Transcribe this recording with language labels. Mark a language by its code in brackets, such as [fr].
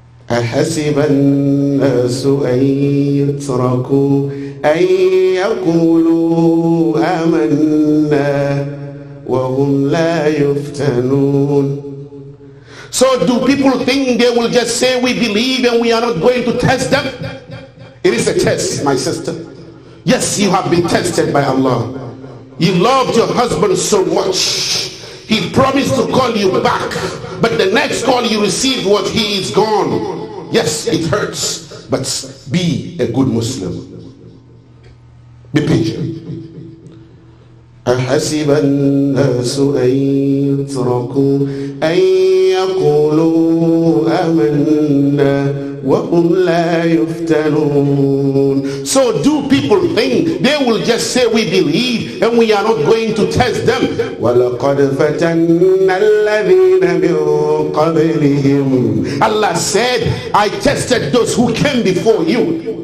[ar] أحسب الناس أن يتركوا أن يقولوا آمنا وهم لا يفتنون. [en] So do people think they will just say we believe and we are not going to test them? It is a test, my sister. Yes, you have been tested by Allah. You loved your husband so much. He promised to call you back, but the next call you received was he is gone. Yes, it hurts, but be a good Muslim. Be patient. [ar] أحسب الناس أن يتركوا أن يقولوا آمنا وهم لا يفتنون. [en] So do people think they will just say we believe and we are not going to test them? [ar] وَلَقَدْ فَتَنَّا الَّذِينَ مِنْ قَبْلِهِمْ. [en] Allah said, I tested those who came before you.